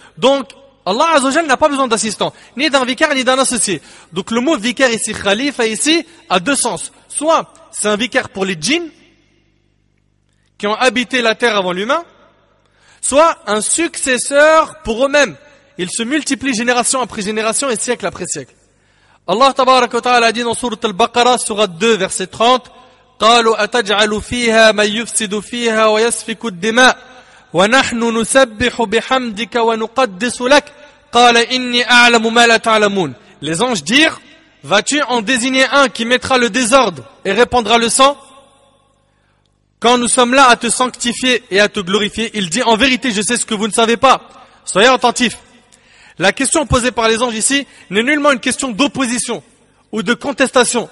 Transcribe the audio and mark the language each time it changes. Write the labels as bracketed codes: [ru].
[fr] Donc, Allah Azza wa Jalla n'a pas besoin d'assistant, ni d'un vicaire, ni d'un associé. Donc le mot vicaire ici, khalifa ici, a deux sens. Soit, c'est un vicaire pour les djinns, qui ont habité la terre avant l'humain, soit un successeur pour eux-mêmes. Ils se multiplient génération après génération et siècle après siècle. Allah tabaraka wa ta'ala a dit dans sourate Al-Baqarah, sourate 2, verset 30, [ar] قالوا أتجعل فيها من يفسد فيها ويسفك الدماء ونحن نسبح بحمدك ونقدس لك قال إني أعلم ما لا تعلمون. [fr] Les anges dirent, vas-tu en désigner un qui mettra le désordre et répandra le sang? Quand nous sommes là à te sanctifier et à te glorifier, il dit, en vérité, je sais ce que vous ne savez pas. Soyez attentifs. La question posée par les anges ici n'est nullement une question d'opposition ou de contestation.